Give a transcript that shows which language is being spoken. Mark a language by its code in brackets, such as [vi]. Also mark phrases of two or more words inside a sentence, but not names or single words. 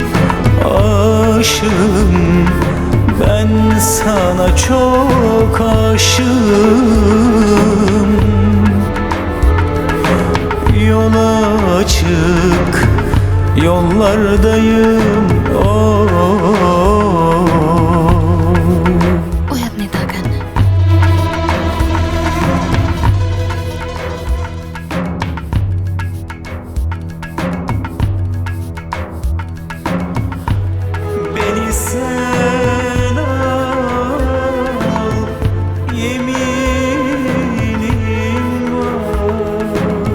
[tr] Aşığım, ben sana çok aşığım. Yola açık yollardayım. [si] ඔයත් නිදා ගන්න. [tr] Beni sen al, yeminim var.